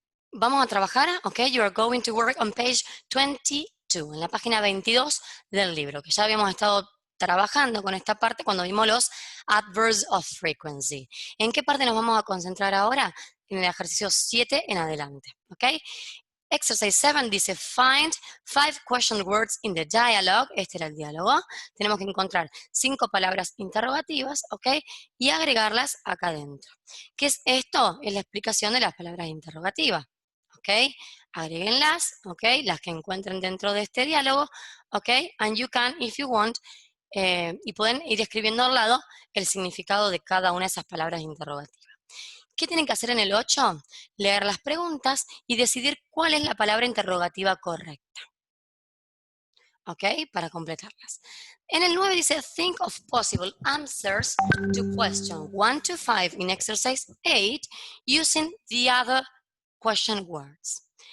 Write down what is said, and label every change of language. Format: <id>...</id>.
<es>Vamos a trabajar, ¿ok?</es> <en>You are going to work on page 22,</en> <es>en la página 22 del libro, que ya habíamos estado trabajando con esta parte cuando vimos los</es> <en>adverbs of frequency.</en> <es>¿En qué parte nos vamos a concentrar ahora? En el ejercicio 7 en adelante, ¿ok?</es> <en>Exercise 7 dice, find 5 question words in the dialogue.</en> <es>Este era el diálogo. Tenemos que encontrar 5 palabras interrogativas, ¿ok? Y agregarlas acá adentro. ¿Qué es esto? Es la explicación de las palabras interrogativas, ¿ok? Agréguenlas, ¿ok? Las que encuentren dentro de este diálogo, ¿ok?</es> <en>And you can, if you want,</en> <es>y pueden ir escribiendo al lado el significado de cada una de esas palabras interrogativas. ¿Qué tienen que hacer en el 8? Leer las preguntas y decidir cuál es la palabra interrogativa correcta. ¿Ok? Para completarlas. En el 9 dice,</es> <en>think of possible answers to question 1 to 5 in exercise 8 using the other question words.</en>